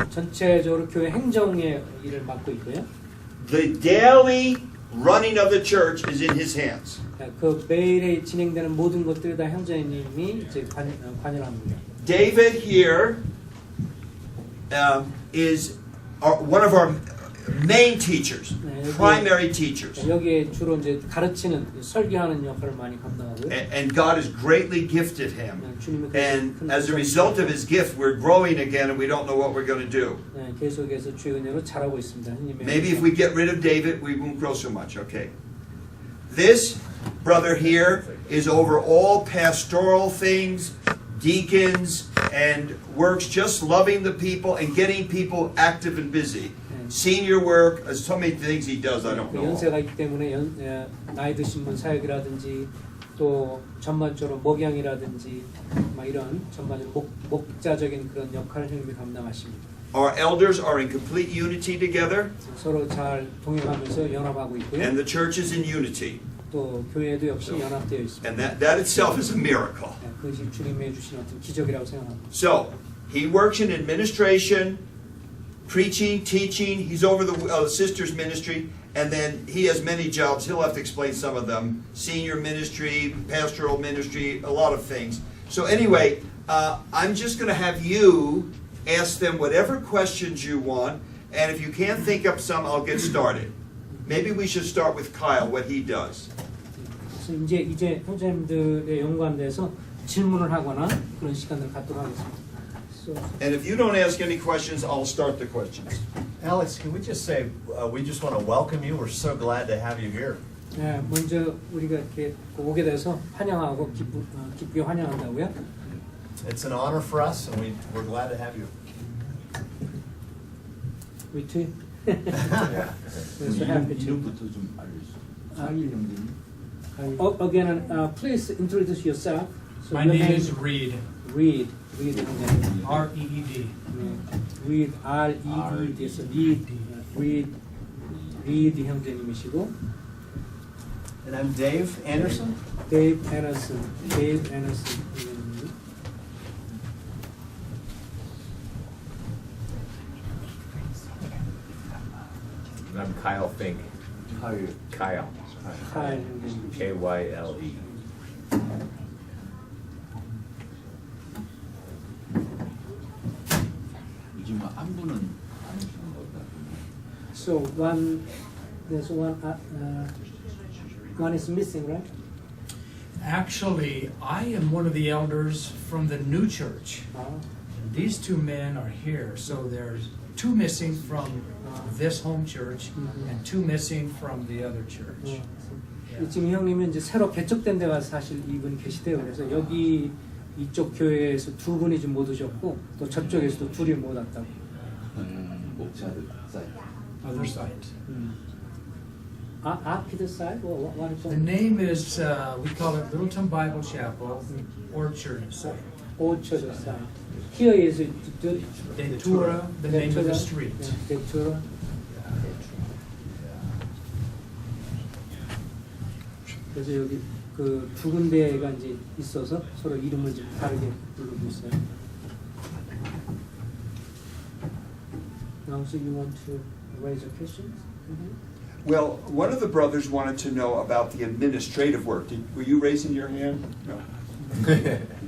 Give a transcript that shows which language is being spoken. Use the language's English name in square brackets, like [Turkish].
[Korean] 전체적으로 교회 행정의 일을 맡고 있고요. [English] The daily running of the church is in his hands. [Korean] 그 매일에 진행되는 모든 것들이 다 형제님이 이제 관여를 합니다. [English] David here is one of our main teachers, primary teachers. [Korean] 여기에 주로 이제 가르치는 설교하는 역할을 많이 감당하고요. [English] And God has greatly gifted him. And as a result of his gift, we're growing again, and we don't know what we're going to do. [Korean] 계속해서 주의 은혜로 잘하고 있습니다. [English] Maybe if we get rid of David, we won't grow so much. Okay. This brother here is over all pastoral things, deacons, and works just loving the people and getting people active and busy. Senior work, so many things he does, I don't know. [Korean] 연세가 있기 때문에 나이 드신 분 사역이라든지 또 전반적으로 목양이라든지 막 이런 전반적으로 목자적인 그런 역할을 형님이 감당하십니다. [English] Our elders are in complete unity together, [Korean] 서로 잘 동행하면서 연합하고 있고요. [English] and the church is in unity. [Korean] 또 교회도 역시 연합되어 있습니다. [English] And that itself is a miracle. [Korean] 네, 그것이 주님의 주신 어떤 기적이라고 생각합니다. [English] So, he works in administration, preaching, teaching. He's over the sisters' ministry, and then he has many jobs. He'll have to explain some of them. Senior ministry, pastoral ministry, a lot of things. So anyway, I'm just going to have you ask them whatever questions you want, and if you can't think up some, I'll get started. Maybe we should start with Kyle, what he does. [Korean] 그래서 이제 형제님들의 연관돼서 질문을 하거나 그런 시간을 갖도록 하겠습니다. [English] So, And if you don't ask any questions, I'll start the questions. Alex, can we just say, we just want to welcome you. We're so glad to have you here. [Korean] 네, 먼저 우리가 이렇게 오게 돼서 환영하고 기쁘게 환영한다고요. [English] It's an honor for us, and we're glad to have you. We too. Yeah. We're so happy to. [Korean] 이름부터 좀 알려주세요. 상일 형제님. [English] Again, please introduce yourself. So My your name is Reed. [Korean] Reed. 형제님. [English] R-E-E-D. Reed, R-E-E-D. [Korean] So Reed 형제님이시고. [English] And I'm Dave Anderson. [Korean] 데이빗엔더슨. 형제님. [English] And I'm Kyle Fink. [Korean] 하일. [English] Kyle. [Korean] 카일 형제님. [English] K-Y-L-E. [Korean] 요즘 한 분은 안 오시는 것 같아요. [English] So there's one is missing, right? Actually, I am one of the elders from the new church. [Korean] 아, [English] These two men are here, so there's two missing from this home church and two missing from the other church. [Korean] 지금 형님은 이제 새로 개척된 데가 사실 이분이 계시대요. 그래서 여기 이쪽 교회에서 두 분이 좀 못 오셨고 또 저쪽에서도 둘이 못 왔다고. 목차들 사이트. [English] Other side. Arcade side? What is The that? name is, we call it Littletonbaiblechappel Orchard side. Orchard side. Here is Datura, the name of the street. Datura. [Korean] 그래서 여기 그 두 군데가 이제 있어서 서로 이름을 좀 다르게 부르고 있어요. [English] Now, so you want to raise a question? Well, one of the brothers wanted to know about the administrative work. Were you raising your hand? No.